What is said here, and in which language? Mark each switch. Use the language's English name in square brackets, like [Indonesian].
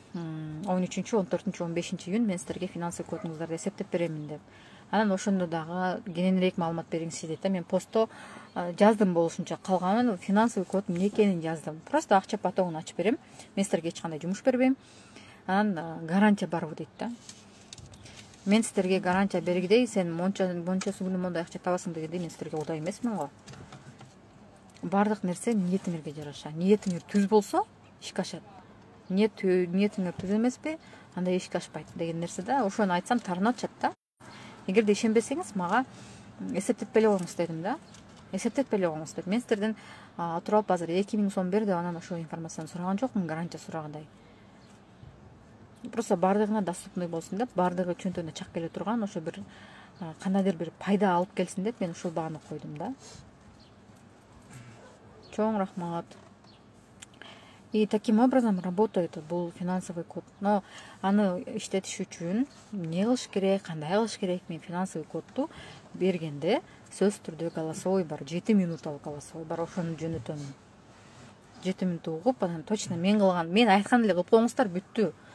[Kyrgyz] 13, 14, 15 июнь мен силерге финансовый кодуңуздарды эсептеп беремин деп. Анан ошондо дагы кененирээк маалымат бериңизчи дейт да. Мен постто жаздым болушунча, калганын финансовый код эмне экенин жаздым. Просто акча потогун ачып берем. Мен силерге эч кандай жумуш бербейм. Анан гарантия барбы дейт да. Мен силерге гарантия бергидей, сен мончасы күнү мондай акча табасың дегенде мен силерге кудай эмесмин го. Бардык нерсе ниетиңерге жараша. Ниетиңер түз болсо, ишке ашат. Ниетиңер түз эмеспи, анда ишке ашпайт деген нерсе да. Ошону айтсам тарынып атышат да. Эгерде ишенбесеңиз, мага эсептеп эле коюңуз дедим да. Эсептеп эле коюңуз деп. Мен силерден отуруп азыр 2 000 сом бер деп анан ошол информацияны сураган жокмун, гарантия сурагандай. Просто бардыгына доступный болсун деп, бардыгы чөнтөгүнө чак келе турган, ошо бир кандайдыр бир пайда алып келсин деп мен ушул бааны койдум да. Чоң рахмат. [Russian] И таким образом работает [Kyrgyz] бул финансовый код. Но аны иштетиш үчүн эмне кылыш керек, кандай кылыш керек? Мен финансовый кодду бергенде сөз түрдө голосовой бар, 7 минуталык голосовой бар, ошону жөнөтөм. 7 минут угуп, анан точно мен кылган, мен айткан эле кылып коюңуздар, бүттү.